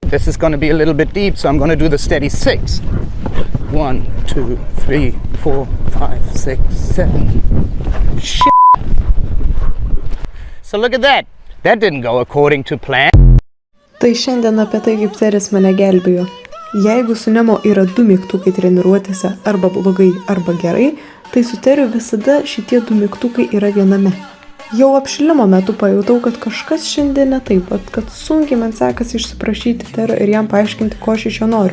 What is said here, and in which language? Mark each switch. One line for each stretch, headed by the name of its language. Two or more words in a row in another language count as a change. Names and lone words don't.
English: This is going to be a little bit deep, so I'm going to do the steady 6. 1, 2, 3, 4, 5, 6, 7. Shit. So look at that. That didn't go according to plan.
Lithuanian: Tai šiandien apie tai, kaip Teris mane gelbėjo. Jeigu su Nemo yra 2 mygtukai treniruotėse arba blogai arba gerai, tai su Teriu visada šitie 2 mygtukai yra viename. Jau apšilimo metu pajutau, kad kažkas šiandien ne taip, kad sunkiai man sekasi išsiprašyti Terio ir jam paaiškinti, ko aš iš jo noriu.